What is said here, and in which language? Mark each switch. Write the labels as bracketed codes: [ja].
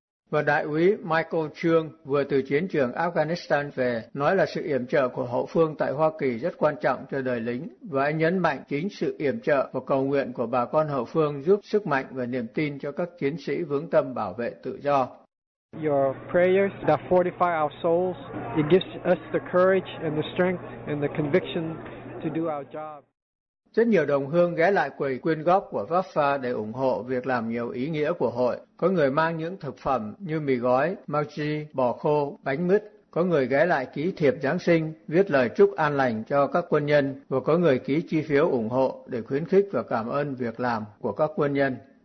[vi] Và đại úy Michael Trương vừa từ chiến trường Afghanistan về nói là sự yểm trợ của hậu phương tại Hoa Kỳ rất quan trọng cho đời lính, và anh nhấn mạnh chính sự yểm trợ và cầu nguyện của bà con hậu phương giúp sức mạnh và niềm tin cho các chiến sĩ vững tâm bảo vệ tự do. [en] Your prayers that fortify our souls, it gives us the courage and the strength and the conviction to do our job. [vi] Rất nhiều đồng hương ghé lại quầy quyên góp của VAFSA để ủng hộ việc làm nhiều ý nghĩa của hội. Có người mang những thực phẩm như mì gói, maggi, bò khô, bánh mứt. Có người ghé lại ký thiệp Giáng sinh, viết lời chúc an lành cho các quân nhân. Và có người ký chi phiếu ủng hộ để khuyến khích và cảm ơn việc làm của các quân nhân.